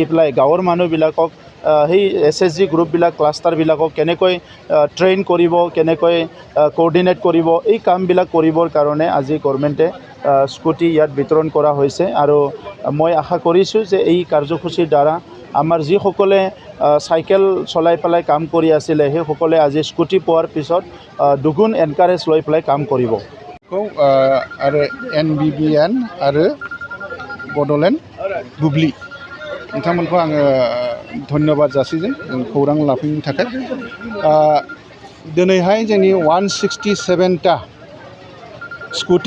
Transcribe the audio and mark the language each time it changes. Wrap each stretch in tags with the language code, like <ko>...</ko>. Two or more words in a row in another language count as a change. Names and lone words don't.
<as>পেলাই গাঁৱৰ মানুহবিলাকক সেই এছএচজি গ্ৰুপবিলাক ক্লাষ্টাৰবিলাকক কেনেকৈ ট্ৰেইন কৰিব কেনেকৈ কোঅৰ্ডিনেট কৰিব এই কামবিলাক কৰিবৰ কাৰণে আজি গভৰ্ণমেণ্টে স্কুটি ইয়াত বিতৰণ কৰা হৈছে আৰু মই আশা কৰিছোঁ যে এই কাৰ্যসূচীৰ দ্বাৰা আমাৰ যিসকলে চাইকেল চলাই পেলাই কাম কৰি আছিল সেইসকলে আজি স্কুটি পোৱাৰ পিছত দুগুণ এনকাৰেজ লৈ পেলাই কাম কৰিব</as> <brx>आरो एनबिबिएन आरो बड'लेण्ड बुब्लि नोंथांमोनखौ आङो धन्यबाद जासिगोन खौरां लाफैनो थाखाय दिनैहाय जोंनि 167टा स्कुटि</brx>